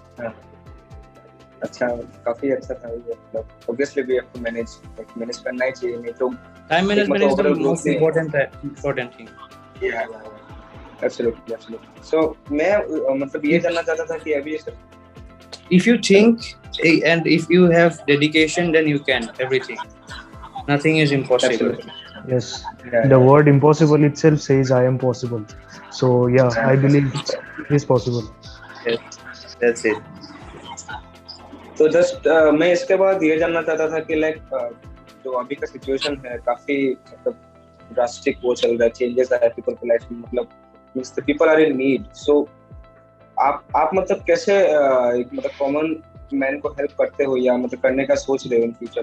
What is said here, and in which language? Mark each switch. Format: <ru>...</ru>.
<hi>अच्छा, काफी अच्छा था। मतलब</hi> <en>obviously we have to</en> <hi>manage करना ही चाहिए, नहीं तो</hi> <en>Time management is the most important thing. Absolutely.</en> <hi>सो मैं मतलब ये जानना चाहता था कि अभी</hi> <en>if you think and if you have dedication, then you can everything. Nothing is impossible. Yes, the word impossible itself says I am possible. So yeah, I believe it is possible. Yes, that's it.</en> <hi>तो just मैं इसके बाद ये जानना चाहता था कि like जो अभी का सिचुएशन है, काफी मतलब ड्रास्टिक वो चल रहा है, चेंजेस आ रहे हैं पीपल की लाइफ में, मतलब</hi> <en>Means the people are in need.</en> <hi>सो आप मतलब कैसे एक मतलब कॉमन मैन को हेल्प करते हो, या मतलब करने का सोच रहे हो इन फ्यूचर?</hi>